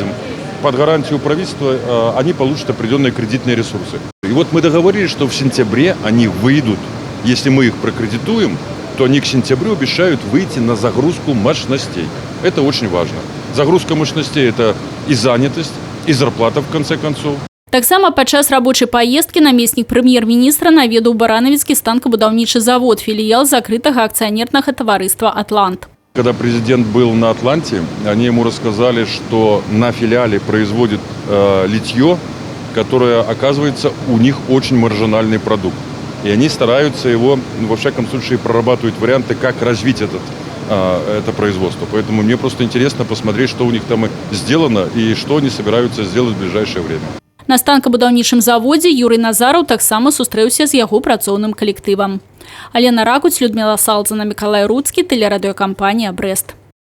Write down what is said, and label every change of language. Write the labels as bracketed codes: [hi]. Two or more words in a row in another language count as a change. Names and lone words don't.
[ru] Под гарантию правительства они получат определенные кредитные ресурсы. И вот мы договорились, что в сентябре они выйдут. Если мы их прокредитуем, то они к сентябрю обещают выйти на загрузку мощностей. Это очень важно. Загрузка мощностей – это и занятость, і зарплата, в конце концов. [be] Таксама падчас рабочай паездкі намеснік прэм'ер-міністра наведаў баранавіцкі станкабудаўнічы завод, філіял закрытага акцыянернага таварыства «Атлант». [ru] Когда президент был на Атланте, они ему рассказали, что на филиале производит литье, которое, оказывается, у них очень маржинальный продукт. И они стараются его, во всяком случае, прорабатывают варианты, как развить это производство. Поэтому мне просто интересно посмотреть, что у них там сделано и что они собираются сделать в ближайшее время. [be] На станкабудаўнічым заводзе Юрый Назараў таксама сустрэўся з яго працоўным калектывам. Алена Ракуць, Людмила Салдзана, Миколай Руцкі, тэлерадыёкампанія «Брест».